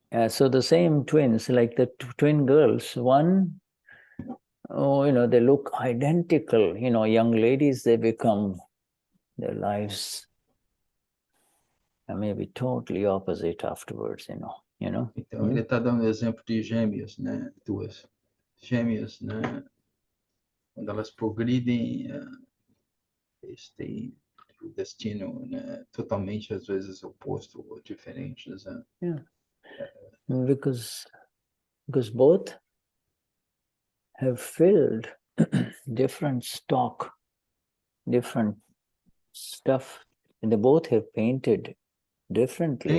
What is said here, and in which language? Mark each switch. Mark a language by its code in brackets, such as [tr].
[en] So the same twins, like the twin girls, one, they look identical, young ladies, they become, their lives may be totally opposite afterwards, [pt] Então, ele está dando exemplo de gêmeas, né? Duas gêmeas, né? Quando elas progridem, eles têm o destino, né, totalmente, às vezes, oposto ou diferente. Né? [en] Yeah. Because both have filled different stock, different stuff, and they both have painted differently.